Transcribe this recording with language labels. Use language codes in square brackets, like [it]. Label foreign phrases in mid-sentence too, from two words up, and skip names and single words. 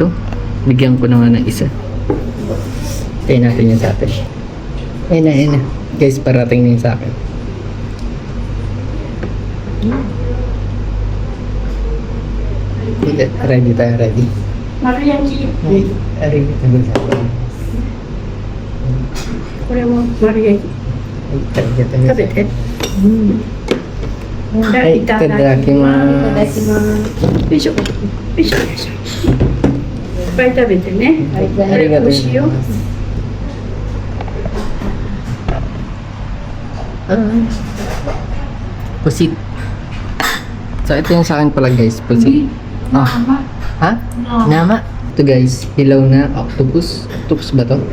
[tl] Bigyan ko na nga ng isa. Tayo natin yun sa atin. Ayun na. Guys, parating na yun sa akin. Ready tayo, ready. Mariachi. Ready tayo. [ja] これもマリアージ。食べて。いただきます。よいしょ。よいしょ。よいしょ。いっぱい食べてね。ありがとうございます。美味しいよ。 [tl] Pusit. So, ito yung sa akin pala guys, pusit. Ah. Ha? Nama? Ito guys, hilaw na octopus. Octopus ba to?